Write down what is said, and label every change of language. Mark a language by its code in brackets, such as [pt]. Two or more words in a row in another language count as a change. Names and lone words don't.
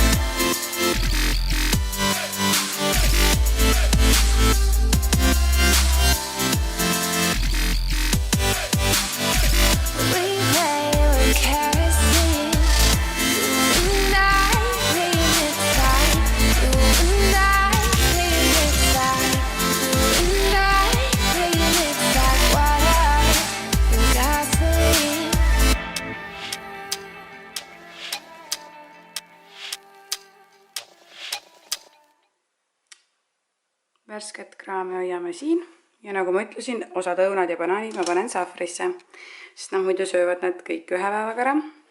[en] We play with kerosene. You and I, we mix like. You and I, we mix like. You and I, we mix like water and gasoline. [et] Värsket kraami hoiame siin ja nagu ma ütlesin, osad õunad ja banaanid ma panen sahvrisse, sest muidu söövad nad kõik ühe päevaga ära.